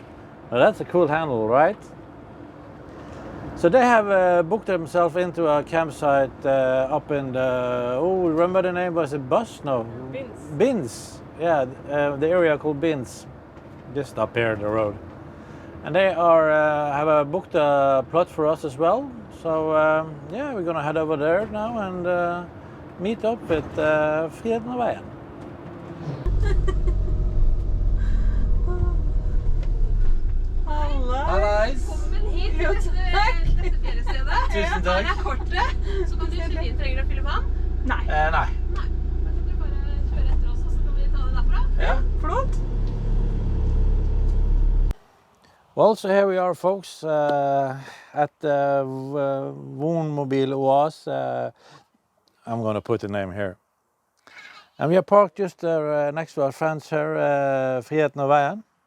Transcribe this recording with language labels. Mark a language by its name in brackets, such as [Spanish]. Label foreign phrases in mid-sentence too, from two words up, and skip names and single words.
[English] Now that's a cool handle, right? So they have booked themselves into a campsite up in the, remember the name, was it Bus? No. Bins. Yeah, the area called Bins, just up here the road. And they have booked a plot for us as well. So yeah, we're gonna head over there now and meet up with Friheten og Veien. [Norwegian] Velkommen hit til dette feriestedet. Tusen takk. Her er kortet, så kan du fylle inn. Trenger du å fylle vann? Nei. Nei. Nei. Da kan du bare kjøre etter oss, og så kan vi ta det derfra. Ja. Flott. [English] Well, so here we are, folks, at Wohnmobil Oas. I'm going to put the name here. And we are parked just next to our friends here, Friheten og Veien.